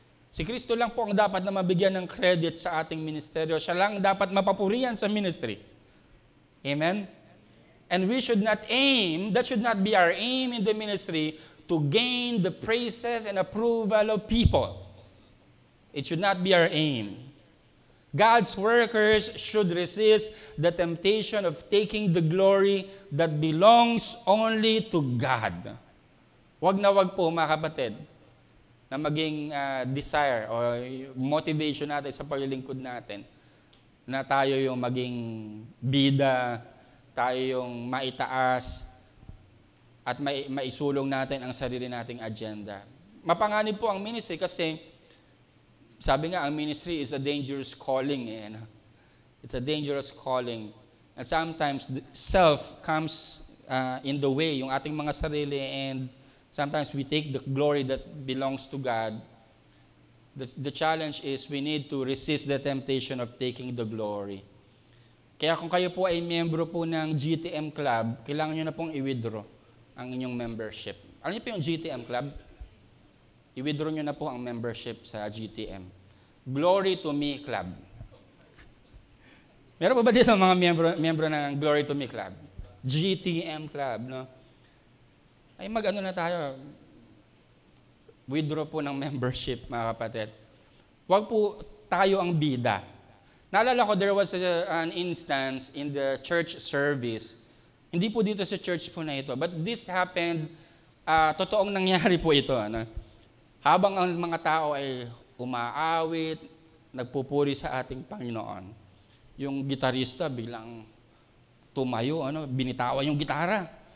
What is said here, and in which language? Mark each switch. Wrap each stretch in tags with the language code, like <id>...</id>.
<tl>Si Kristo lang po ang dapat na mabigyan ng credit sa ating ministeryo. Siya lang dapat mapapurihan sa ministry. Amen?</tl> <en>And we should not aim, that should not be our aim in the ministry, to gain the praises and approval of people. It should not be our aim. God's workers should resist the temptation of taking the glory that belongs only to God.</en> <tl>Wag na wag po, mga kapatid, na maging desire o motivation natin sa paglilingkod natin na tayo yung maging bida, tayo yung maitaas, at maisulong natin ang sarili nating agenda. Mapanganib po ang ministry kasi sabi nga, ang ministry</tl> <en>is a dangerous calling. It's a dangerous calling. And sometimes self comes in the way,</en> <tl>yung ating mga sarili,</tl> <en>and sometimes we take the glory that belongs to God. The challenge is we need to resist the temptation of taking the glory.</en> <tl>Kaya kung kayo po ay miyembro po ng GTM Club, kailangan nyo na pong i-withdraw ang inyong membership. Alam niyo po yung GTM Club? I-withdraw nyo na po ang membership sa GTM. Glory to Me Club. Meron pa ba dito mga miyembro ng Glory to Me Club? GTM Club, no? Ay mag-ano na tayo, withdraw po ng membership, mga kapatid. Huwag po tayo ang bida. Naalala ko,</tl> <en>there was an instance in the church service,</en> <tl>hindi po dito sa church po na ito,</tl> <en>but this happened,</en> <tl>totoong nangyari po ito. Ano? Habang ang mga tao ay umaawit, nagpupuri sa ating Panginoon, yung gitarista biglang tumayo, binitawan yung gitara.</tl>